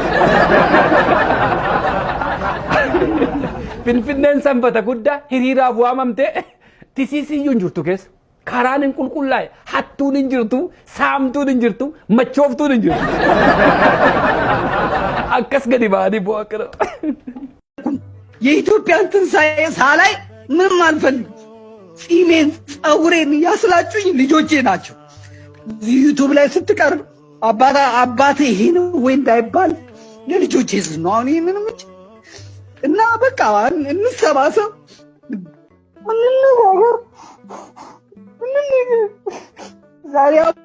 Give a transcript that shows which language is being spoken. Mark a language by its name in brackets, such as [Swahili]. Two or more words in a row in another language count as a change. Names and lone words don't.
[Oromo] Finfinneen sanbata guddaa hiriiraaf waamamte tisiisiyyuu hin jirtu keessa karaan hin qulqullaa'e hattuun hin jirtu saamtuun hin jirtu machooftuun hin jirtu akkas gadi ba'anii bu'aa qira [Amharic] የኢትዮጵያን ትንሣኤ ሳላይ ምንም አልፈልግም። ጺሜን ጸጉሬን ያስላጩኝ ልጆቼ ናቸው። ዩቲዩብ ላይ ስትቀርብ አባቴ ይሄ ነው ወይ እንዳይባል ለልጆቼ ስል ነው አሁን ይሄንን ምጭ እና በቃ እንሰባሰብ እንነጋገር ዛሬ